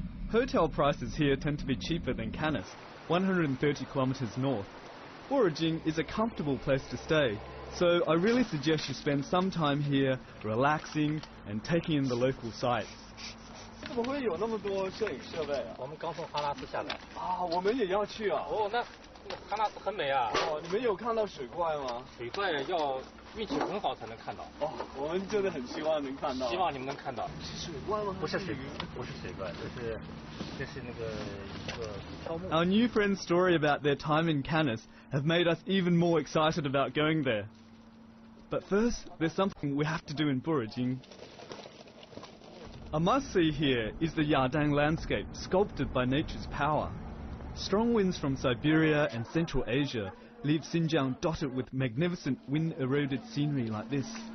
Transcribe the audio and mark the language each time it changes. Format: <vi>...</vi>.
<en>Hotel prices here tend to be cheaper than Canis, 130 kilometers north. Foraging is a comfortable place to stay, so I really suggest you spend some time here relaxing and taking in the local sights.</en> <zh>怎么会有那么多摄影设备啊？我们刚从哈拉斯下来。啊，我们也要去啊。哦，那哈拉斯很美啊。哦，你们有看到水怪吗？水怪要运气很好才能看到。哦，我们真的很希望能看到。希望你们能看到。是水怪吗？不是水怪，这是那个一个飘木。</zh> <en>Our new friends' story about their time in Canis have made us even more excited about going there. But first, there's something we have to do in Foraging. A must-see here is the Yardang landscape, sculpted by nature's power. Strong winds from Siberia and Central Asia leave Xinjiang dotted with magnificent wind-eroded scenery like this.</en>